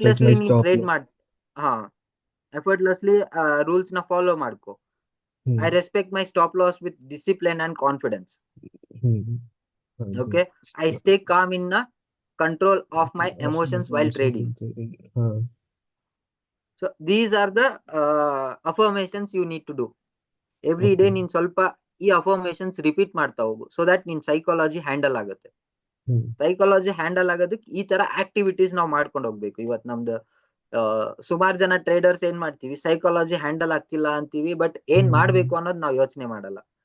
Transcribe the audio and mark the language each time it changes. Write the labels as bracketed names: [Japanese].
[Kannada] ನೀನ್ ಟ್ರೇಡ್ ಮಾಡ್, effortlessly rules ನ ಫಾಲೋ ಮಾಡ್ಕೋ. [English] I respect my stop loss with discipline and confidence. Okay, I stay calm in control of my emotions while trading. So these are the affirmations you need to do every day. [Kannada] ನೀನ್ ಸ್ವಲ್ಪ ಈ affirmations repeat ಮಾಡ್ತಾ ಹೋಗು, so that ನಿನ್ psychology handle ಆಗುತ್ತೆ. Psychology handle ಆಗೋದಕ್ಕೆ ಈ ತರ ಆಕ್ಟಿವಿಟೀಸ್ ನಾವು ಮಾಡ್ಕೊಂಡು ಹೋಗ್ಬೇಕು. ಇವತ್ತು ನಮ್ದು ಸುಮಾರು ಜನ ಟ್ರೇಡರ್ಸ್ ಏನ್ ಮಾಡ್ತೀವಿ, ಸೈಕಾಲಜಿ ಹ್ಯಾಂಡಲ್ ಆಗ್ತಿಲ್ಲ ಅಂತೀವಿ, ಬಟ್ ಏನ್ ಮಾಡ್ಬೇಕು ಅನ್ನೋದು ನಾವು ಯೋಚನೆ ಮಾಡಲ್ಲ.